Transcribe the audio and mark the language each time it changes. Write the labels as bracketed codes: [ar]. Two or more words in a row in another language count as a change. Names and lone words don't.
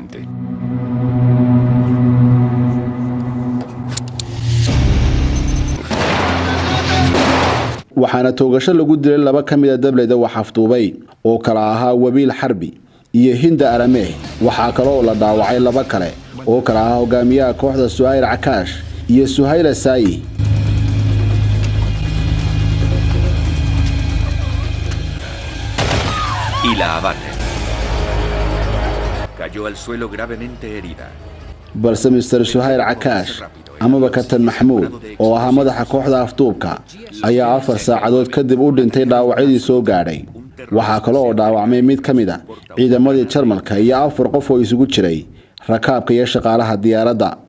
[so] waxaana toogasho lagu dilay laba ka mid ah dableyda wax afduubay oo kala ahaa Wabiil Xarbi iyo Hinda Arame. waxaa kale oo la dhaawacay laba kale oo kala ahaa hogaamiyaha kooxda Suhayr Cakaash iyo Suhayla Saayi. [es] Y la abate. Cayó al suelo gravemente herida. [so] balse Mr. Suhayr Cakaash amaba Kabtan Maxamuud oo ahaa madaxa kooxda afduubka ayaa 4 saacadood kadib u dhintay dhaawacyadii soo gaadhay. waxaa kale oo dhaawacmay mid ka mid ah ciidamadii Jarmalka iyo 4 qof oo isugu jiray rakaabka iyo shaqaalaha diyaaradda.